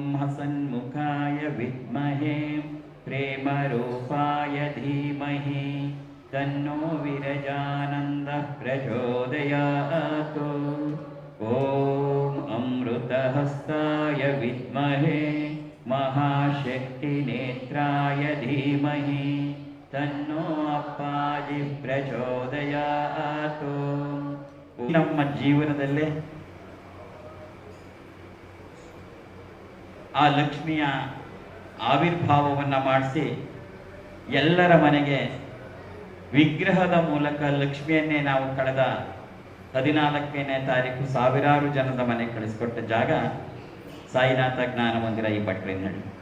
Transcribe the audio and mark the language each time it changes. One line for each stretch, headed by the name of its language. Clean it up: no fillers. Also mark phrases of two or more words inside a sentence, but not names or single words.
Sanskrit: हसन्मुखाय विद्महे प्रेमरूपाय धीमहि तन्नो विरजानन्दः प्रचोदयात्। ॐ अमृतहस्ताय विद्महे महाशक्तिनेत्राय धीमहि तन्नो अप्पाजि प्रचोदयात्।
Kannada: ನಮ್ಮ ಜೀವನದಲ್ಲೇ ಆ ಲಕ್ಷ್ಮಿಯ ಆವಿರ್ಭಾವವನ್ನು ಮಾಡಿಸಿ ಎಲ್ಲರ ಮನೆಗೆ ವಿಗ್ರಹದ ಮೂಲಕ ಲಕ್ಷ್ಮಿಯನ್ನೇ ನಾವು ಕಳೆದ 14ನೇ ತಾರೀಕು ಸಾವಿರಾರು ಜನದ ಮನೆ ಕಳಿಸಿಕೊಟ್ಟ ಜಾಗ ಸಾಯಿನಾಥ ಜ್ಞಾನ ಮಂದಿರ ಈ ಭಟ್ರಿನಹಳ್ಳಿ.